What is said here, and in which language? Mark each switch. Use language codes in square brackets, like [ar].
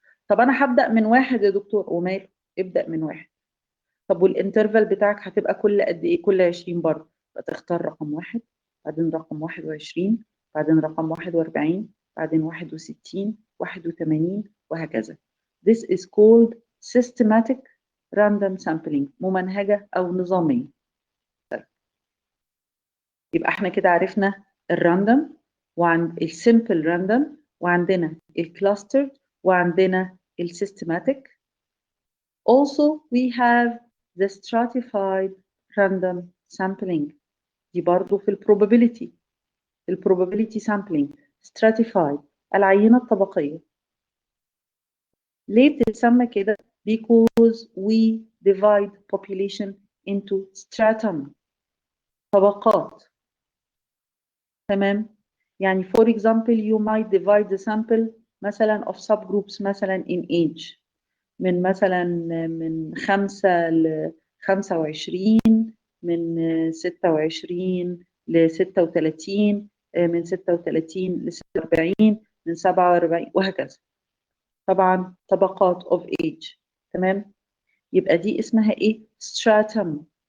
[ar] طب انا هبدأ من واحد يا دكتور، وماله؟ ابدأ من واحد. طب والانترفال بتاعك هتبقى كل قد ايه؟ كل 20 برضه. فتختار رقم واحد، بعدين رقم 21، بعدين رقم 41، بعدين 61، 81 وهكذا. [en] This is called systematic random sampling، [ar] ممنهجة أو نظامية. يبقى احنا كده عرفنا الراندوم وعند السيمبل راندوم، وعندنا الكلاسترد، وعندنا السيستماتيك. [en] Also we have the stratified random sampling. [ar] دي برضو في البروبابيليتي. البروبابيليتي sampling stratified، العينة الطبقية. ليه بتتسمى كده؟ [en] Because we divide population into stratum، طبقات. تمام؟ يعني for example you might divide the sample مثلا of subgroups مثلا in age، من مثلا من 5 ل 25، من 26 ل 36، من 36 ل 46، من 47 وهكذا. [ar] طبعا طبقات [en] of age. [ar] تمام؟ يبقى دي اسمها ايه؟ stratum.